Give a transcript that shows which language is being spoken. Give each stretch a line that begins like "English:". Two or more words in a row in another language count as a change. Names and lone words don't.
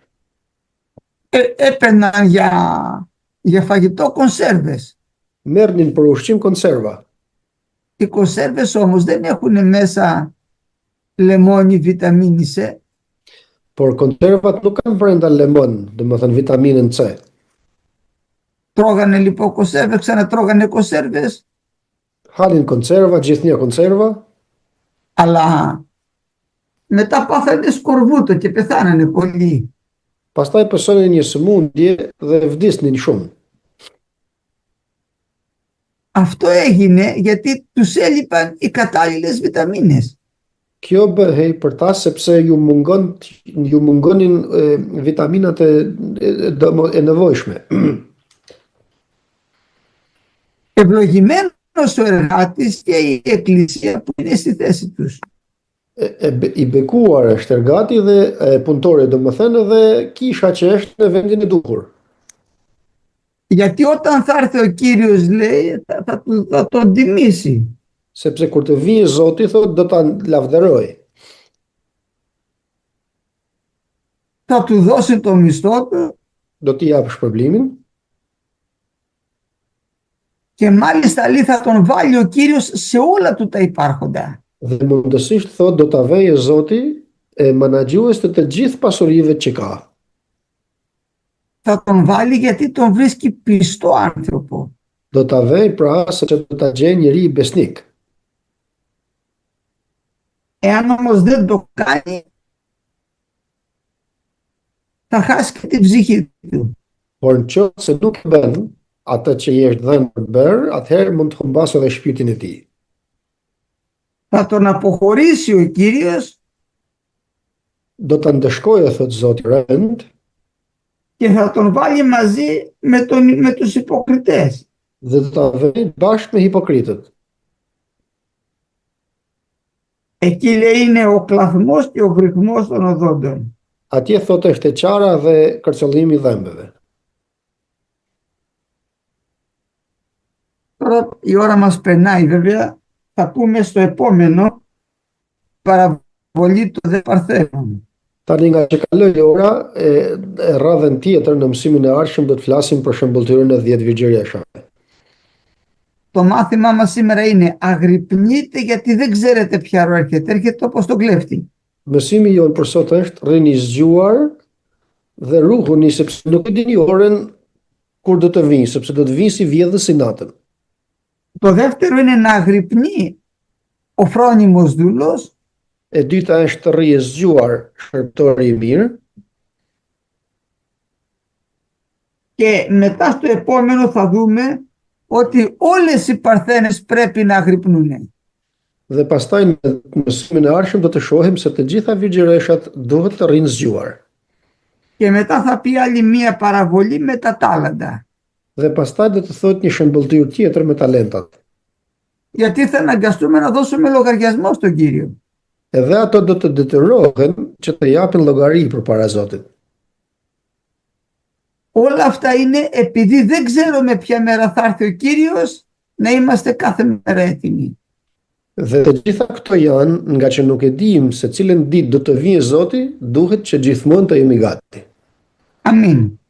Greek: έπαιρναν για φαγητό κονσέρβες.
Albanian: merrnin për ushqim konserva.
Greek: Οι κονσέρβες όμως δεν έχουν μέσα λεμόνι, βιταμίνη C.
Albanian: Por konservat nuk kanë brenda lemon, domethënë vitaminën C.
Greek: Τρώγανε λοιπόν κονσέρβες, ξανατρώγανε κονσέρβες.
Albanian: Halin konserva, gjithnjë konserva,
Greek: Αλλά μετά πάθανε σκορβούτο και πεθάνανε πολλοί.
Albanian: pastaj pësonin një sëmundje dhe vdisnin shumë.
Greek: Αυτό έγινε γιατί τους έλειπαν οι κατάλληλες βιταμίνες.
Albanian: Kjo bëhej për ta sepse ju mungonin vitaminat e nevojshme.
Greek: Ευλογημένος ο εργάτης και η εκκλησία που είναι στη θέση τους.
Albanian: I bekuar është ergati dhe punëtori, domethënë edhe kisha që është në vendin e duhur.
Greek: Γιατί όταν θα έρθει ο Κύριος, λέει, θα τον τιμήσει.
Albanian: Sepse kur të vijë Zoti, thotë, do ta lavdëroj.
Greek: Θα του δώσει το μισθό του
Albanian: Do t'i jap shpërblimin
Greek: και μάλιστα λέει θα τον βάλει ο Κύριος σε όλα του τα υπάρχοντα.
Albanian: dhe mundësisht thotë do ta vejë Zoti menaxhues të gjithë pasurive që ka.
Greek: Θα τον βάλει γιατί τον βρίσκει πιστό άνθρωπο.
Albanian: Do ta vej pra sepse do ta gjejë njëri besnik.
Greek: Εάν όμως δεν το κάνει, θα χάσει και την ψυχή του.
Albanian: Por në qoftë se nuk e bën atë që i është dhënë për të bërë, atëherë mund të humbasë edhe shpirtin e tij.
Greek: Θα τον αποχωρήσει ο Κύριος
Albanian: Do ta ndëshkojë, thotë Zoti rënd,
Greek: και θα τον βάλει μαζί με τους υποκριτές.
Albanian: dhe do ta vej bashkë me hipokritët.
Greek: Εκεί λέει είναι ο κλαθμός και ο βρυχμός των οδόντων.
Albanian: Atje thotë është e qara dhe kërcëllimi i dhëmbëve.
Greek: Τώρα η ώρα μας περνάει βέβαια, θα πούμε στο επόμενο παραβολή του δε Παρθένων.
Albanian: Tani nga që kaloi ora, radhën tjetër në mësimin e ardhshëm do të flasim për shëmbulltyrën e 10 virgjëreshave.
Greek: Το μάθημά μας σήμερα είναι αγρυπνείτε γιατί δεν ξέρετε ποια ώρα έρχεται. Έρχεται όπως το κλέφτη.
Albanian: Mësimi jon për sot është rrini zgjuar dhe ruhuni sepse nuk e dini orën kur do të vinë, sepse do të vinë si vjedhës si natën.
Greek: Το δεύτερο είναι να αγρυπνεί ο φρόνιμος δούλος
Albanian: E dyta është të rrije zgjuar shërbëtori i mirë
Greek: και μετά στο επόμενο θα δούμε ότι όλες οι παρθένες πρέπει να αγρυπνούν.
Albanian: dhe pastaj në mësimin e ardhshëm do të shohim se të gjitha virgjëreshat duhet të rrinë zgjuar.
Greek: Και μετά θα πει άλλη μία παραβολή με τα τάλαντα.
Albanian: Dhe pastaj do të thotë një shëmbulltyr tjetër me talentat.
Greek: Γιατί θα αναγκαστούμε να δώσουμε λογαριασμό στον Κύριο.
Albanian: Edhe ato do të detyrohen që të japin llogari përpara Zotit.
Greek: Όλα αυτά είναι επειδή δεν ξέρουμε ποια μέρα θα έρθει ο Κύριος, να είμαστε κάθε μέρα έτοιμοι.
Albanian: Dhe të gjitha këto janë nga që nuk e dim se cilën ditë do të vijë Zoti, duhet që gjithmonë të jemi gati.
Greek: Αμήν.